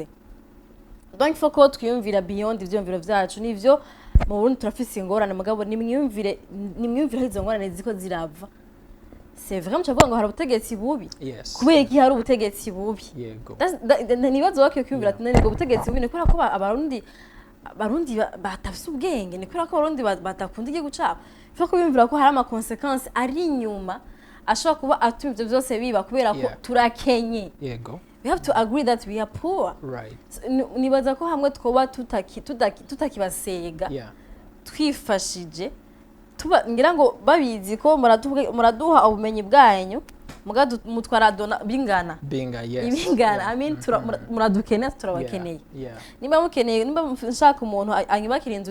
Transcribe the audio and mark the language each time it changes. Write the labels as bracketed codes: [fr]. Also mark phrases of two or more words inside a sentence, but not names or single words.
[fr] donc faut [rn] ko twiyumvira beyond ivyumviro vyacu nivyo mu Burundi turafise ingorane mugabo nimwiyumvire izo ngorane ziko zirava [fr] c'est vraiment [rn] cyavuga ngo hari ubutegetsi bubi kubera iki hari ubutegetsi bubi nibazo wake kwiyumvira ati nene ngo ubutegetsi bubi ni kubera ko abarundi batafise ubwenge ni kubera ko abarundi batakunda igihugu cabo faut kwiyumvira ko hari ama consequences ari inyuma ashobora kuba atuma ivyo byose biba kubera ko turakenye [en] we have to agree that we are poor [rn] nibaza ko hamwe twoba tutakibasega twifashije ngira ngo babizi ko muraduha ubumenyi bwanyu mutwara bingana [en] I mean [rn] muradukeneye turabakeneye nimba mukeneye nimba nshaka umuntu anyubakira inzu